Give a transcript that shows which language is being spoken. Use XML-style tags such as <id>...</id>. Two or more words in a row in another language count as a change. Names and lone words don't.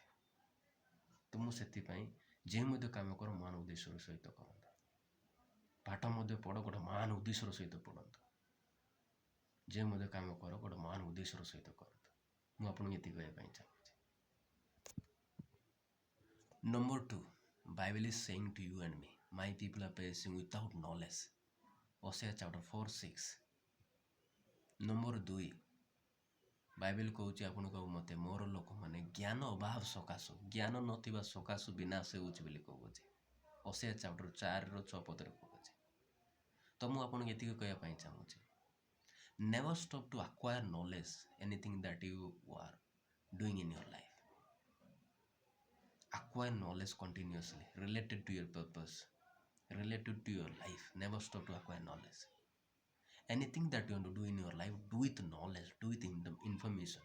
<or>ତ ମୁଁ ସେଥିପାଇଁ ଯେଉଁ ମଧ୍ୟ କାମ କର ମହାନ ଉଦ୍ଦେଶ୍ୟର ସହିତ କରନ୍ତୁ। ପାଠ ମଧ୍ୟ ପଢ଼ ଗୋଟେ ମହାନ ଉଦ୍ଦେଶ୍ୟର ସହିତ ପଢ଼ନ୍ତୁ। ଯେଉଁ ମଧ୍ୟ କାମ କର ଗୋଟେ ମହାନ ଉଦ୍ଦେଶ୍ୟର ସହିତ କରନ୍ତୁ। ମୁଁ ଆପଣଙ୍କୁ ଏତିକି କହିବା ପାଇଁ ଚାହୁଁଛି।</or> <en>number two, Bible is saying to you and me, my people are perishing without knowledge. Hosea chapter 4:6.</en> <or>ନମ୍ବର 2, ବାଇବେଲ କହୁଛି ଆପଣଙ୍କୁ ଆଉ ମୋତେ, ମୋର ଲୋକମାନେ ଜ୍ଞାନ ଅଭାବ ସକାଶୁ, ଜ୍ଞାନ ନଥିବା ସକାଶୁ ବିନାଶ ହେଉଛି ବୋଲି କହୁଛି।</or> <en>Hosea chapter 4:6</en> <or>କହୁଛି। ତ ମୁଁ ଆପଣଙ୍କୁ ଏତିକି କହିବା ପାଇଁ ଚାହୁଁଛି,</or> <en>never stop to acquire knowledge, anything that you are doing in your life. Acquire knowledge continuously related to your purpose, related to your life. Never stop to acquire knowledge. Anything that you want to do in your life, do with knowledge, do with information.</en>